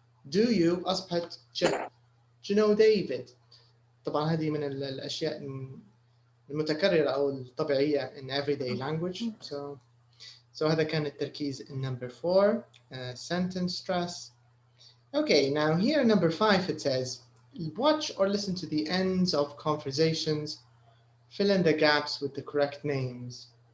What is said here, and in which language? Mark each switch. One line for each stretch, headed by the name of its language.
English: Do you
Arabic: أصبحت
English: Do you know David?
Arabic: طبعا هذه من الأشياء المتكررة أو الطبيعية
English: in everyday language. So
Arabic: هذا كان التركيز
English: in number 4, sentence stress. Okay, now here in number 5 it says, watch or listen to the ends of conversations, fill in the gaps with the correct names.